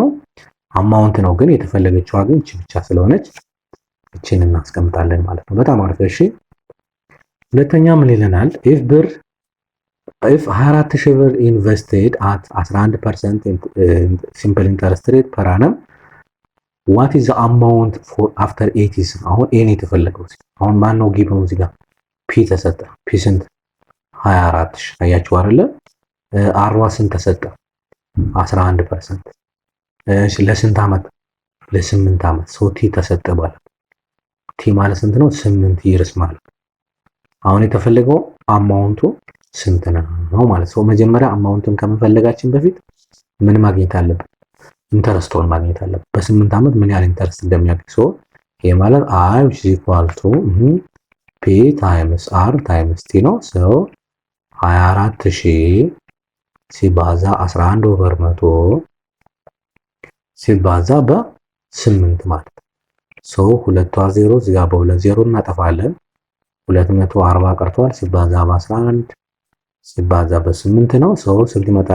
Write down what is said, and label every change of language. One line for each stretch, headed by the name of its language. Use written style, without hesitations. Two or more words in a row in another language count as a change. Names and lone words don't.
Amharic: አማውንት ነው፣ ግን የተፈለገችው ግን እቺ ብቻ ስለሆነች እቺን እናስቀምጣለን ማለት ነው። በጣም አሪፍ። እሺ ሁለተኛ ምን ይለናል?
English: if 24000 ብር ኢንቨስትድ at 11% simple interest rate per annum what is the amount for after 8 years?
Amharic: አሁን ኤን የተፈለገው አሁን ማን ነው ጊቭ ነው? እዚህ ጋር ፒ ተሰጠ። ፒ ስንት? 24000 አያችሁ አይደለ? አርዋ ስንት ተሰጠ? 11%። እሺ ለስንት ዓመት? ለ8 ዓመት። ሶ ቲ ተሰጠ ማለት ቲ ማለት ስንት ነው? 8 ይርስ ማለት። አሁን የተፈለገው አማውንቱ ስንት ነው ማለት ነው። መጀመሪያ አማውንቱን ከመፈለጋችን በፊት ምን ማግኘት አለብን? ኢንተረስቱን ማግኘት አለብን። በ8 ዓመት ምን ያህል ኢንተረስት እንደሚያገኝ ሰው ይሄ ማለት
English: I which is equal to P times R times T
Amharic: ነው። ሰው 24000 ሲባዛ 11/100 ሲባዛ በ8 ማለት ሰው 2 እዚህ ጋር በ2 ዜሮ እናጠፋለን። 240 ቀርቷል። ሲባዛ በ11 ሲባዛ በ8 ነው። ሰው ስንት ይመጣል?